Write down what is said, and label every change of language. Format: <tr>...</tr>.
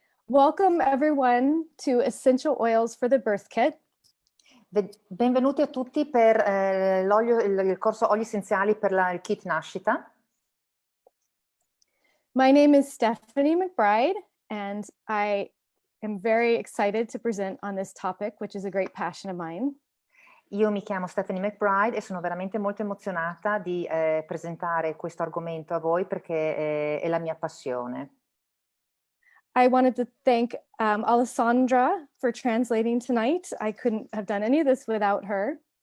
<en>Welcome everyone to Essential Oils for the Birth Kit.</en> <it>Benvenuti a tutti per il corso Oli Essenziali per il kit Nascita.</it> <en>My name is Stephanie McBride, and I am very excited to present on this topic, which is a great passion of mine.</en> <it>Io mi chiamo Stephanie McBride e sono veramente molto emozionata di presentare questo argomento a voi perché è la mia passione.</it> <en>I wanted to thank Alessandra for translating tonight. I couldn't have done any of this without her.</en>